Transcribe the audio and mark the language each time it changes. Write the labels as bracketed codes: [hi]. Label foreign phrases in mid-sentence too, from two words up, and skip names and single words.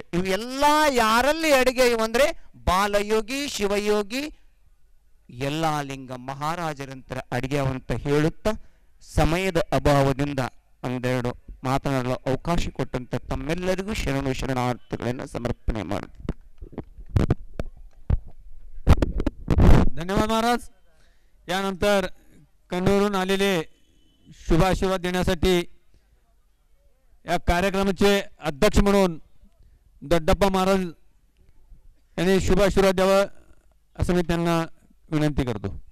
[kn] ಇವೆಲ್ಲ ಯಾರಲ್ಲಿ ಅಡಿಗೆ ಇವಂದ್ರೆ ಬಾಲಯೋಗಿ ಶಿವಯೋಗಿ ಯಲ್ಲಾಲಿಂಗ ಮಹಾರಾಜರಂತರ ಅಡಿಗೆ ಅಂತ ಹೇಳುತ್ತಾ ಸಮಯದ ಅಭಾವದಿಂದ ಒಂದೆರಡು ಮಾತನಾಡಲು ಅವಕಾಶ ಕೊಟ್ಟಂತ ತಮ್ಮೆಲ್ಲರಿಗೂ ಶರಣು ಶರಣಾರ್ಥಿಗಳನ್ನು ಸಮರ್ಪಣೆ ಮಾಡಿದೆ. [mr] धन्यवाद महाराज. यानंतर कन्नूरहून आलेले शुभाशीर्वाद देण्यासाठी या कार्यक्रमाचे अध्यक्ष म्हणून दड्डप्पा महाराज यांनी शुभाशीर्वाद द्यावा असं मी त्यांना विनंती करतो.